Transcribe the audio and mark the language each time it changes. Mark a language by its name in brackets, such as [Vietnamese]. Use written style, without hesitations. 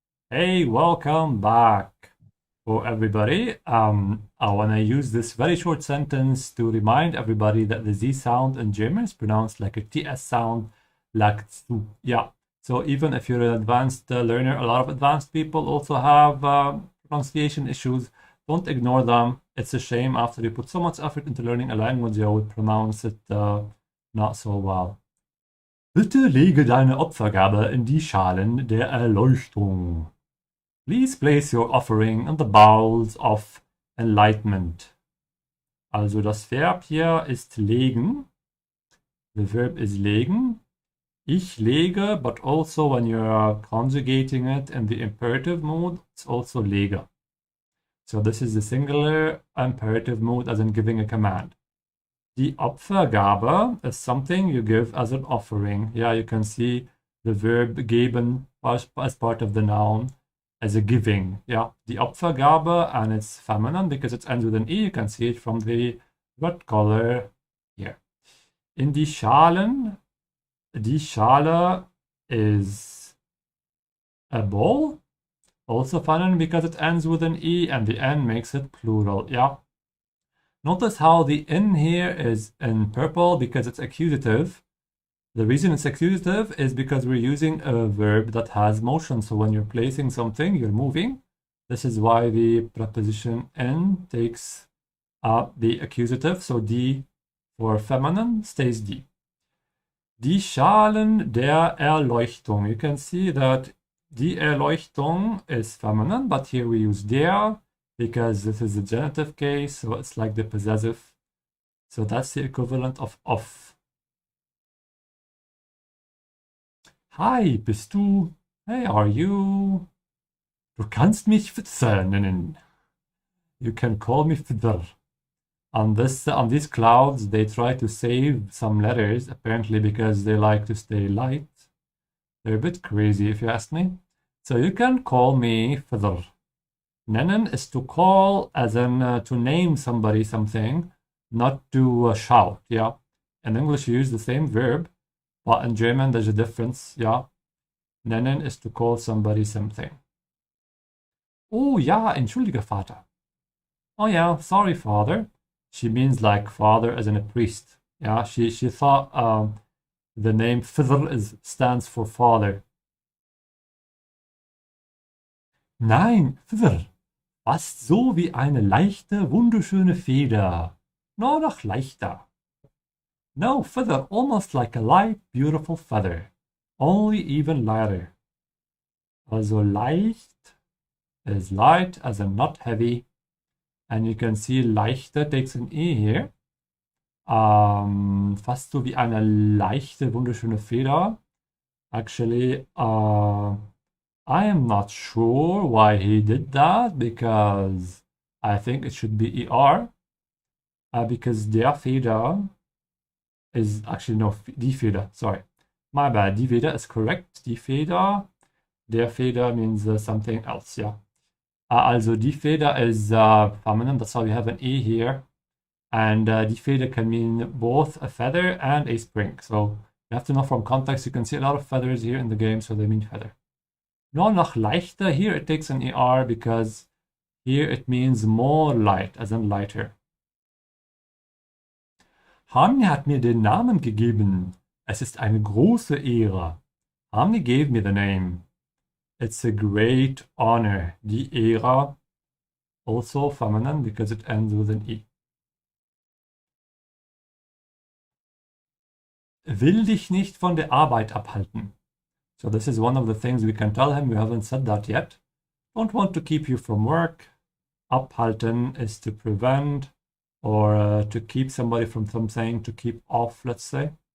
[English] Hey, welcome back. For everybody, I want to use this very short sentence to remind everybody that the Z sound in German is pronounced like a TS sound, like zu. Yeah. So even if you're an advanced learner, a lot of advanced people also have pronunciation issues. Don't ignore them. It's a shame after you put so much effort into learning a language, you would pronounce it not so well. [German] Bitte lege deine Opfergabe in die Schalen der Erleuchtung. [English] Please place your offering in the bowls of enlightenment. [German] Also das Verb hier ist legen. [English] The verb is legen. [German] Ich lege, [English] but also when you're conjugating it in the imperative mood, it's also lege. So this is the singular imperative mood, as in giving a command. Die Opfergabe is something you give as an offering. Yeah, you can see the verb geben as part of the noun as a giving. Yeah, die Opfergabe, and it's feminine because it ends with an E. You can see it from the red color here. In die Schalen, die Schale is a bowl. Also feminine because it ends with an E and the N makes it plural. Yeah. Notice how the in here is in purple because it's accusative. The reason it's accusative is because we're using a verb that has motion. So when you're placing something, you're moving. This is why the preposition in takes the accusative. So die for feminine stays die. [German] Die Schalen der Erleuchtung. [English] You can see that die Erleuchtung is feminine, but here we use der, because this is the genitive case, so it's like the possessive. So that's the equivalent of off. [German] Hi, bist du? [English] Hey, are you? [German] Du kannst mich Fitzer nennen. [English] You can call me Fitzer. On these clouds, they try to save some letters, apparently because they like to stay light. They're a bit crazy, if you ask me. So you can call me Fitzer. Nennen is to call, as in to name somebody something, not to shout, yeah? In English, you use the same verb, but in German, there's a difference, yeah? Nennen is to call somebody something. [German] Oh ja, entschuldige, Vater. [English] Oh yeah, sorry, Father. She means like father as in a priest. Yeah, she thought the name Fidr stands for father. [German] Nein, Fidr, fast so wie eine leichte, wunderschöne Feder. Nur noch leichter. [English] No, Fidr, almost like a light, beautiful feather. Only even lighter. Also leicht is light as in not heavy. And you can see leichter takes an E here. [German] Fast so wie eine leichte, wunderschöne Feder. [English] Actually, I am not sure why he did that, because I think it should be ER. Because der Feder is actually, no, die Feder, sorry. My bad, die Feder is correct. Die Feder, der Feder means something else, yeah. Also die Feder is feminine, that's why we have an E here. And die Feder can mean both a feather and a spring. So you have to know from context. You can see a lot of feathers here in the game, so they mean feather. [German] Nur noch leichter, [English] here it takes an ER because here it means more light, as in lighter. [German] Harmony hat mir den Namen gegeben. Es ist eine große Ehre. [English] Harmony gave me the name. It's a great honor. Die Ehre, also feminine because it ends with an E. [German] Will dich nicht von der Arbeit abhalten. [English] So this is one of the things we can tell him. We haven't said that yet. Don't want to keep you from work. Abhalten is to prevent or to keep somebody from something, to keep off, let's say.